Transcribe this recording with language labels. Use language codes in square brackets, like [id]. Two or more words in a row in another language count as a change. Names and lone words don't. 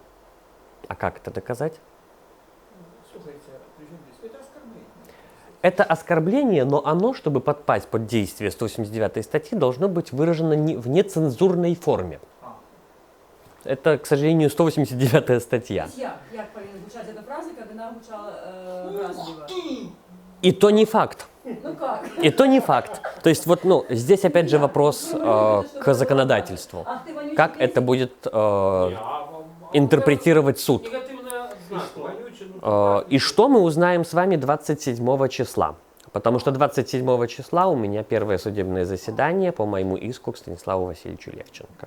[ru] А как это доказать? Слушайте, при чем здесь? Это оскорбление. Это оскорбление, но оно, чтобы подпасть под действие 189 статьи, должно быть выражено в нецензурной форме. Это, к сожалению, 189 статья. [uk] Як повинна звучати ця фраза, коли вона звучала вразливо? [ru] И то не факт. Ну как? И то не факт. То есть вот, ну, здесь опять же вопрос к законодательству. Как это будет интерпретировать суд? Негативная оценка. Вонючий, И что мы узнаем с вами 27 числа? Потому что 27 числа у меня первое судебное заседание по моему иску к Станиславу Васильевичу Левченко.